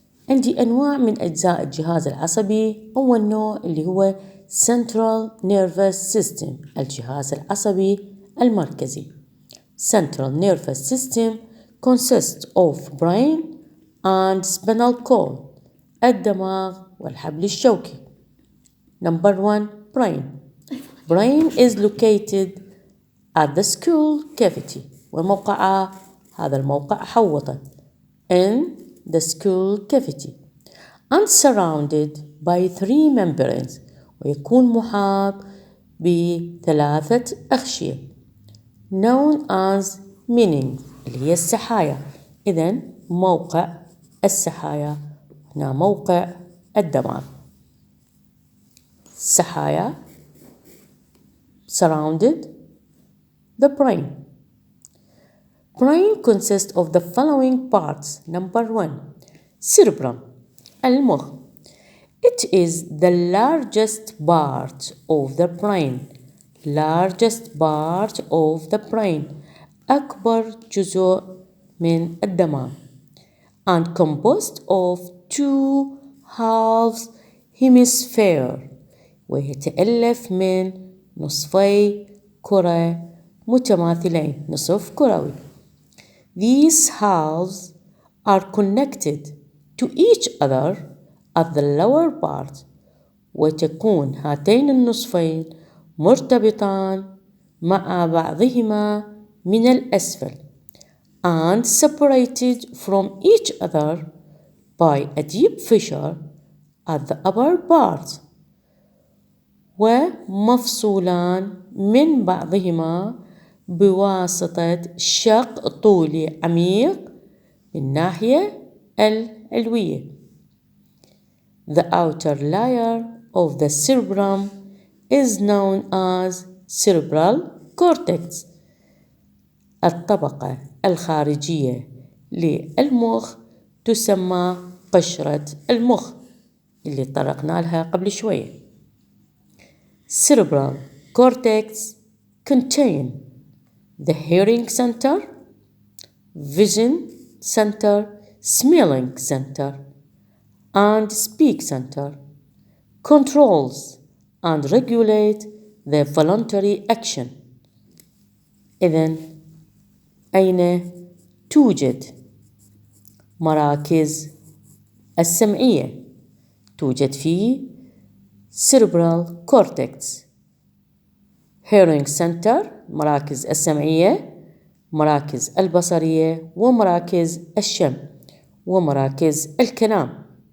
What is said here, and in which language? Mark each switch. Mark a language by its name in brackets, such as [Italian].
[Arabic] عندي أنواع من أجزاء الجهاز العصبي. أول نوع اللي هو Central Nervous System الجهاز العصبي المركزي. [English] Central nervous system consists of brain and spinal cord. [Arabic] الدماغ والحبل الشوكي. [English] Number 1. Brain. Brain is located at the skull cavity. [Arabic] وموقعه هذا الموقع حوطه [English] in the skull cavity and surrounded by 3 membranes. [Arabic] ويكون محاط ب3 أغشية [English] known as meaning [Arabic] اللي هي السحايا. إذن موقع السحايا هنا موقع الدماغ. [English] السحايا surrounded the brain. Brain consists of the following parts. Number 1. Cerebrum. المخ. It is the largest part of the brain. Largest part of the brain. [Arabic] أكبر جزء من الدماغ. [English] And composed of 2 halves hemisphere. [Arabic] ويتألف من نصفي كرة متماثلين. نصف كروي. [English] These halves are connected to each other at the lower part. [Arabic] وتكون هاتين النصفين مرتبطان مع بعضهما من الأسفل [English] and separated from each other by a deep fissure at the upper part. [Arabic] ومفصولان من بعضهما بواسطة شق طولي عميق بالناحية العلوية. [English] The outer layer of the cerebrum is known as cerebral cortex. [Arabic] الطبقة الخارجية للمخ تسمى قشرة المخ اللي طرقنا لها قبل شوية. [English] Cerebral cortex contain the hearing center, vision center, smelling center, and speak center. Controls and regulate the voluntary action. [Arabic] إذن أين توجد مراكز السمعية؟ توجد في cerebral cortex. hearing center مراكز السمعية، مراكز البصرية، ومراكز الشم، ومراكز الكلام.